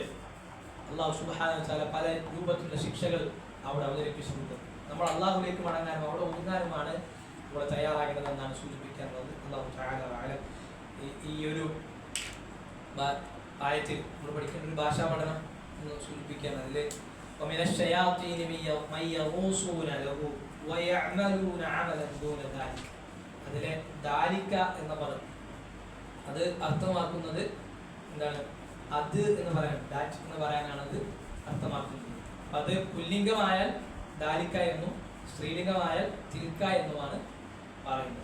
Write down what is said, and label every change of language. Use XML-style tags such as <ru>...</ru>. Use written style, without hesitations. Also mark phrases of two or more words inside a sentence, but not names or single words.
<ml>അള്ളാഹു</ml> <ar>سبحانه وتعالى</ar> <ml>പല രൂപത്തിലുള്ള ശിക്ഷകൾ അവിടെ അവതരിപ്പിച്ചിട്ടുണ്ട്. നമ്മൾ അള്ളാഹുവിലേക്ക് മടങ്ങാനും അവിടെ ഒതുങ്ങാനുമാണ് ഇവിടെ തയ്യാറാകേണ്ടതെന്നാണ് സൂചിപ്പിക്കാനുള്ളത്.</ml> <ar>الله تعالى أعلم.</ar> <ml>ഈ ഒരു ആയത്തിൽ നമ്മൾ പഠിക്കേണ്ട ഒരു ഭാഷാ പഠനം എന്ന് സൂചിപ്പിക്കുകയാണ്.</ml> <ar>അതിൽ وَمِنَ الشَّيَاطِينِ مَن يَغُوصُونَ لَهُ وَيَعْمَلُونَ عَمَلًا دُونَ ذَلِكَ.</ar> <ml>അതിലെ ദാലിക എന്ന പദം അത് അർത്ഥമാക്കുന്നത് എന്താണ്? അത് എന്ന് പറയാൻ, ദാറ്റ് എന്ന് പറയാനാണ് അത് അർത്ഥമാക്കുന്നത്. അത് പുല്ലിംഗമായാൽ ദാലിക എന്നും സ്ത്രീലിംഗമായാൽ തിൽക്ക എന്നുമാണ് പറയുന്നത്.</ml>